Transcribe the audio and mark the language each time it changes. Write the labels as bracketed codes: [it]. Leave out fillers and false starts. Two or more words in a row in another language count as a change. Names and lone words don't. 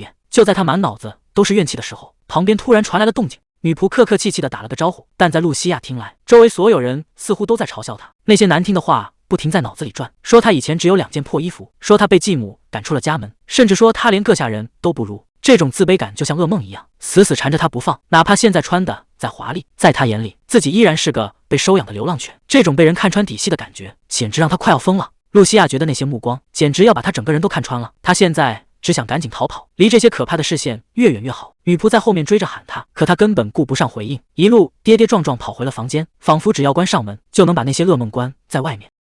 [zh] 就在他滿腦子都是怨氣的時候，旁邊突然傳來了動靜。女僕客客氣氣地打了個招呼，但在露西亞聽來，周圍所有人似乎都在嘲笑她，那些難聽的話不停在腦子裡轉，說她以前只有2件破衣服，說她被繼母趕出了家門，甚至說她連個下人都不如。這種自卑感就像噩夢一樣，死死纏着她不放。哪怕現在穿的再華麗，在她眼裡，自己依然是個被收養的流浪犬。這種被人看穿底細的感覺，簡直讓她快要瘋了。露西亞覺得那些目光簡直要把她整個人都看穿了，她現在只想趕緊逃跑，離這些可怕的視線越遠越好。女僕在後面追着喊她，可她根本顧不上回應，一路跌跌撞撞跑回了房間，仿佛只要關上門就能把那些噩夢關在外面。